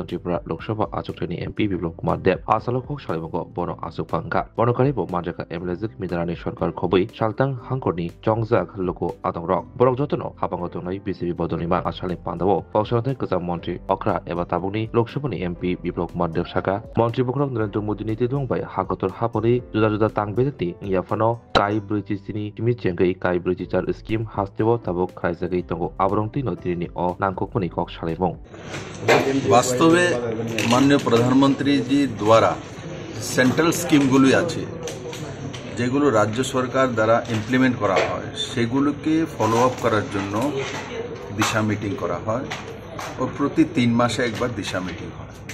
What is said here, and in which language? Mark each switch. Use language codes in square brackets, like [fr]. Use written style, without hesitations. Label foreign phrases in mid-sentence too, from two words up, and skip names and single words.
[trp] ripra Lok Sabha achukteni MP Biplop Kumar Deb asalo kok salimung bono asupangka bonokari bo manjaka MLZ midarani sarkar khobui saltang hangkorni jongjak loko adong borok jotono habango tongnai BJP bodolima asali pandao pausante kaza mantri okra eba tabuni Lok Sabha ni MP Biplop Kumar Deb saka mantri bokrok Narendra Modi ni tidongbai hakotor hapori juda tangbeti yafano kai brujisini kimi chengai kai brujichar scheme hasteo tabuk khaisagi tongo abrongti notini o nangkokuni kok salimong [bn] বাস্তবে মাননীয় প্রধানমন্ত্রীজি দ্বারা সেন্ট্রাল স্কিমগুলি আছে যেগুলো রাজ্য সরকার দ্বারা ইমপ্লিমেন্ট করা হয় সেগুলোকে [en] follow up [bn] করার জন্য দিশা মিটিং করা হয় ও প্রতি 3 মাসে একবার দিশা মিটিং হয়